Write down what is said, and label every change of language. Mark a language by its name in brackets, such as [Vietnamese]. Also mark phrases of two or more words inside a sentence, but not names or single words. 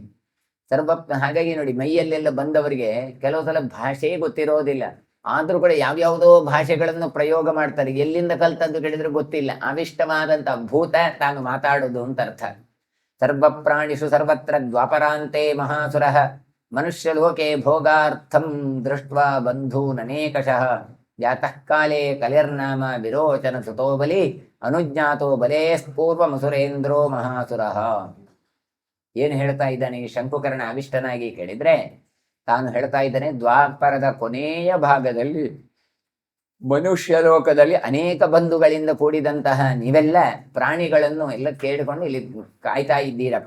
[Kannada] ಹಾಗಾಗಿ ನೋಡಿ, ಮೈಯಲ್ಲೆಲ್ಲ ಬಂದವರಿಗೆ ಕೆಲವು ಸಲ ಭಾಷೆ ಗೊತ್ತಿರೋದಿಲ್ಲ, ಆದ್ರೂ ಕೂಡ ಯಾವ್ಯಾವುದೋ ಭಾಷೆಗಳನ್ನು ಪ್ರಯೋಗ ಮಾಡ್ತಾರೆ. ಎಲ್ಲಿಂದ ಕಲ್ತದ್ದು ಕೇಳಿದ್ರೆ ಗೊತ್ತಿಲ್ಲ. ಅವಿಷ್ಟವಾದಂತ ಭೂತ ತಾನು ಮಾತಾಡೋದು ಅಂತ ಅರ್ಥ. [Sanskrit] ಸರ್ವ ಪ್ರಾಣಿಷು ಸರ್ವತ್ರ ದ್ವಾಪರಾಂತೆ ಮಹಾಸುರ ಮನುಷ್ಯ ಲೋಕೆ ಭೋಗಾರ್ಥಂ ದೃಷ್ಟ್ವಾ ಬಂಧೂನನೇಕಶಃ ಜಾತಃ ಕಾಲೇ ಕಲಿರ್ನಾಮ ವಿರೋಚನ ಸುತೋ ಬಲಿ ಅನುಜ್ಞಾತೋ ಬಲೇಸ್ಪೂರ್ವಮಸುರೇಂದ್ರೋ ಮಹಾಸುರ. [Kannada] ಏನು ಹೇಳ್ತಾ ಇದ್ದಾನೆ ಈ ಶಂಕುಕರ್ಣ ಅವಿಷ್ಟನಾಗಿ ಕೇಳಿದ್ರೆ, ತಾನು ಹೇಳ್ತಾ ಇದ್ದಾನೆ ದ್ವಾಪರದ ಕೊನೆಯ ಭಾಗದಲ್ಲಿ ಮನುಷ್ಯ ಲೋಕದಲ್ಲಿ ಅನೇಕ ಬಂಧುಗಳಿಂದ ಕೂಡಿದಂತಹ ನೀವೆಲ್ಲ ಪ್ರಾಣಿಗಳನ್ನು ಎಲ್ಲ ಕೇಳಿಕೊಂಡು ಇಲ್ಲಿ ಕಾಯ್ತಾ ಇದ್ದೀರಪ್ಪ.